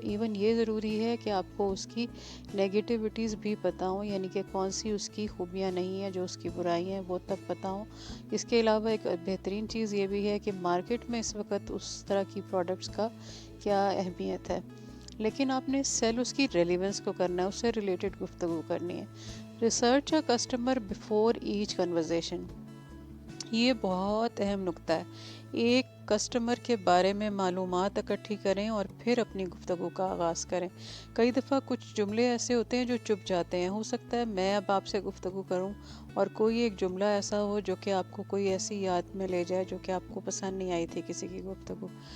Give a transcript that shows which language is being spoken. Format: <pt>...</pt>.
<ur>Even یہ ضروری ہے کہ آپ کو اس کی نیگیٹیوٹیز بھی پتہ ہوں، یعنی کہ کون سی اس کی خوبیاں نہیں ہیں، جو اس کی برائیاں ہیں وہ تب پتہ ہوں. اس کے علاوہ ایک بہترین چیز یہ بھی ہے کہ مارکیٹ میں اس وقت اس طرح کی پروڈکٹس کا کیا اہمیت ہے، لیکن آپ نے سیل اس کی ریلیونس کو کرنا ہے، اس سے ریلیٹڈ گفتگو کرنی ہے.</ur> <en>Research a customer before each conversation.</en> <ur>یہ بہت اہم نکتہ ہے. ایک کسٹمر کے بارے میں معلومات اکٹھی کریں اور پھر اپنی گفتگو کا آغاز کریں. کئی دفعہ کچھ جملے ایسے ہوتے ہیں جو چپ جاتے ہیں. ہو سکتا ہے میں اب آپ سے گفتگو کروں اور کوئی ایک جملہ ایسا ہو جو کہ آپ کو کوئی ایسی یاد میں لے جائے جو کہ آپ کو پسند نہیں آئی تھی کسی کی گفتگو.</ur>